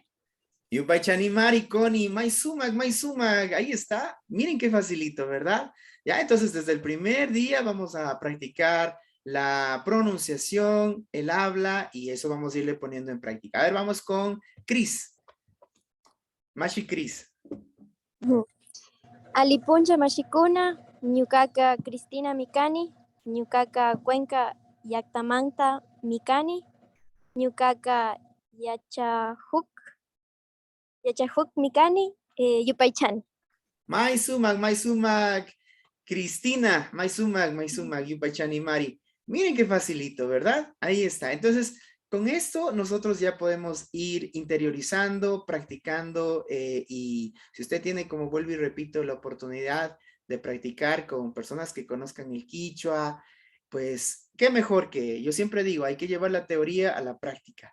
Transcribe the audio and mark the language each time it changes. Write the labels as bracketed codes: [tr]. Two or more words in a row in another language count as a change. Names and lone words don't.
[qu] Yupaychani Mari, Connie, Maisumak, [es] ahí está. Miren qué facilito, ¿verdad? Ya, entonces desde el primer día vamos a practicar la pronunciación, el habla, y eso vamos a irle poniendo en práctica. A ver, vamos con Cris. Mashi Cris. [qu] Alipunja Mashikuna, Ñuqaqa Cristina Mikani, Ñuqaqa Cuenca Yaktamanta Mikani, Ñuqaqa Yachajuk Mikani, Yupaychani. Maisumak, Cristina, Maisumak, Yupaychani Mari. [es] Miren qué facilito, ¿verdad? Ahí está. Entonces, con esto nosotros ya podemos ir interiorizando, practicando y si usted tiene, como vuelvo y repito, la oportunidad de practicar con personas que conozcan el quichua, pues qué mejor que, yo siempre digo, hay que llevar la teoría a la práctica.